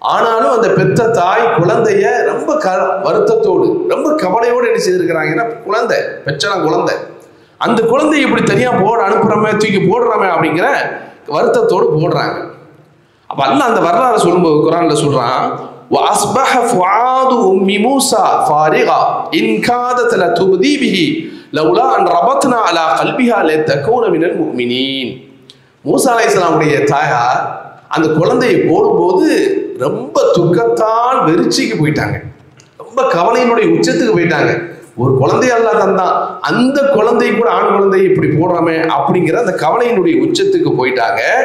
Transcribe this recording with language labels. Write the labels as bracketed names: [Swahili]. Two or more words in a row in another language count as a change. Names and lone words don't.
[Tamil] ஆனாலும் அந்த பெற்ற தாய் குழந்தைய ரொம்ப வருத்தத்தோடு ரொம்ப கவலையோடு என்ன செய்திருக்கிறாங்க, ஏன்னா குழந்தை பெற்ற குழந்தை, அந்த குழந்தைய இப்படி தனியா அனுப்புறமே தூக்கி போடுறோமே அப்படிங்கிற வருத்தத்தோடு போடுறாங்க. அப்ப அல்லாஹ் அந்த வரலாறு சொல்லும்போது குர்ஆன்ல சொல்றான், [Arabic] وَأَصْبَحَ فُؤَادُ أُمِّ مُوسَى فَارِغًا إِنْ كَادَتْ لَتُبْدِي بِهِ لَوْلَا أَنْ رَبَطْنَا عَلَى قَلْبِهَا لِتَكُونَ مِنَ الْمُؤْمِنِينَ. [Tamil] மூசா அலைஹிஸ்ஸலாமுடைய தாயார் அந்த குழந்தையை போடும்போது ரொம்ப துக்கத்தால் வெறிச்சிக்கு போயிட்டாங்க, ரொம்ப கவலையினுடைய உச்சத்துக்கு போயிட்டாங்க. ஒரு குழந்தைய அல்லாஹ் தந்தான், அந்த குழந்தை கூட ஆண் குழந்தையை இப்படி போடுறோமே அப்படிங்கிற அந்த கவலையினுடைய உச்சத்துக்கு போயிட்டாங்க.